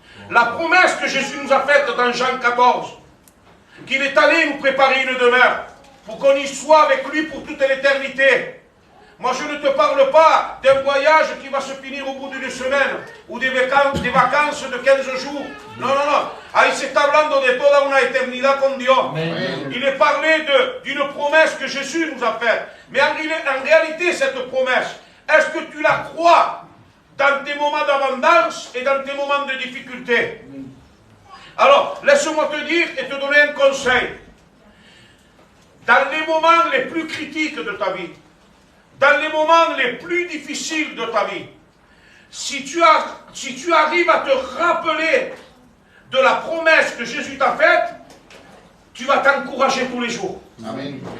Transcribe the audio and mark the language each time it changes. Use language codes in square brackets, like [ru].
[fr] La promesse que Jésus nous a faite dans Jean 14, qu'il est allé nous préparer une demeure, pour qu'on y soit avec lui pour toute l'éternité. Moi, je ne te parle pas d'un voyage qui va se finir au bout d'une semaine, ou des vacances de 15 jours. Non, non, non. [es] Ahí se está hablando de toda una eternidad con Dios. Amen. [fr] Il est parlé d'une promesse que Jésus nous a faite. Mais en réalité, cette promesse, est-ce que tu la crois dans tes moments d'abondance et dans tes moments de difficulté? Alors, laisse-moi te dire et te donner un conseil. Dans les moments les plus critiques de ta vie, dans les moments les plus difficiles de ta vie, si tu arrives à te rappeler de la promesse que Jésus t'a faite, tu vas t'encourager tous les jours. Amen.